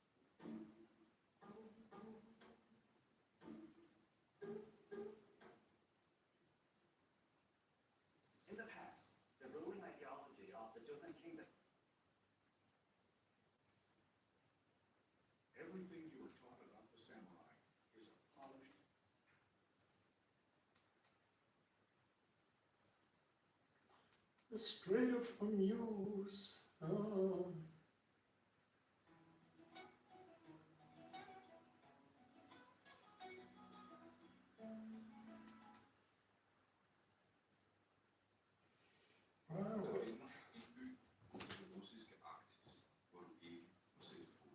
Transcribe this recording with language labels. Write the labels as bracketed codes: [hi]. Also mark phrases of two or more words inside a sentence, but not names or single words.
[en] In the past, the ruling ideology of the Joseon kingdom. Everything you were taught about the samurai is a polished The Strait of Hormuz. Oh. [da] Der findes en by i det russiske Arktis, hvor du ikke må sætte fod.